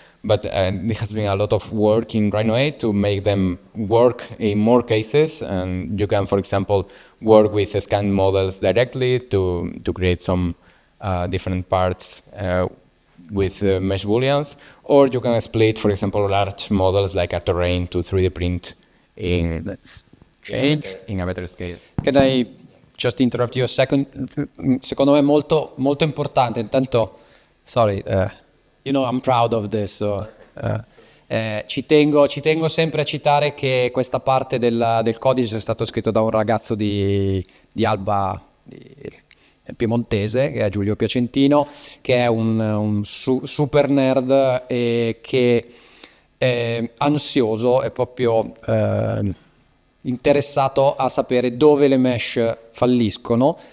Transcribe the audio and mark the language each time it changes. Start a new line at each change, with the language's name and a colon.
English: But there has been a lot of work in Rhino 8 to make them work in more cases, and you can, for example, work with scanned models directly to create some different parts with mesh booleans, or you can split, for example, large models like a terrain to 3D print in a better scale. Can I just interrupt you a second?
Italian: Secondo me è molto, molto importante. Intanto,
English: sorry, you know I'm proud of this.
Italian: So, ci tengo sempre a citare che questa parte del codice è stato scritto da un ragazzo di Alba, piemontese, che è Giulio Piacentino, che è un super nerd e che è ansioso, è proprio interessato a sapere dove le mesh falliscono.